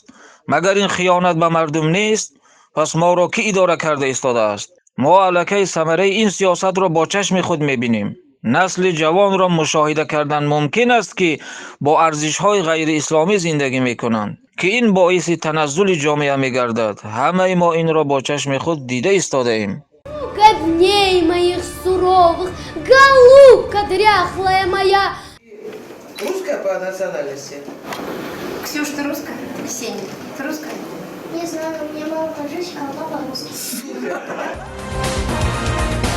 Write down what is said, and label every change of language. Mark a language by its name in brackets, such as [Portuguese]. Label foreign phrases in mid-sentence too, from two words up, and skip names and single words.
[Tajik] магар ин хиёнат ба мардум нест? пас моро кӣ идора карда истодааст? мо аллакай самараи ин сиёсатро бо чашми худ мебинем. насли ҷавонро мушоҳида кардан мумкин аст ки бо арзишҳои ғайриисломӣ зиндагӣ мекунанд, ки ин боиси таназзули ҷомеа мегардад. ҳамаи мо инро бо чашми худ дида истодаем. [Russian] Дней моих суровых, голубка дряхлая моя. Русская по национальности? Ксюш, ты русская? Ксения, ты русская? Не знаю, у меня мама таджичка, а папа русский.